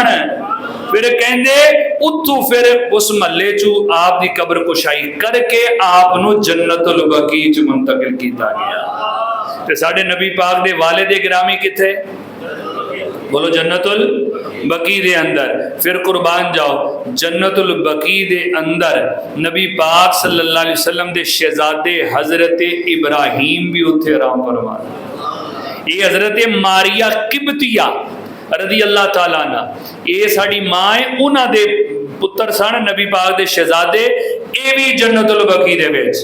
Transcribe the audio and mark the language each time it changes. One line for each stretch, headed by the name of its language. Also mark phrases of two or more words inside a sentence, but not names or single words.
Punjabi: فیر کہندے اوتھوں فیر اس محلے چوں آپ دی قبر کشائی کر کے آپ نوں جنت البقیع چ منتقل کیتا گیا. تے ساڈے نبی پاک دے والد گرامی کتھے، بولو جنت البقیع دے اندر. فیر قربان جاؤ جنت البقیع دے اندر نبی پاک
Arabic: صلى الله عليه وسلم
Punjabi: دے شہزادے حضرت ابراہیم وی اوتھے آرام فرما. ایہ حضرت ماریہ قبطیہ
Arabic: رضي الله تعالى
Punjabi: نا، ایہ ساڈی ماں ہے، اونہاں دے پتر سن نبی پاک دے شہزادے، ایہ وی جنت البقیع دے وچ.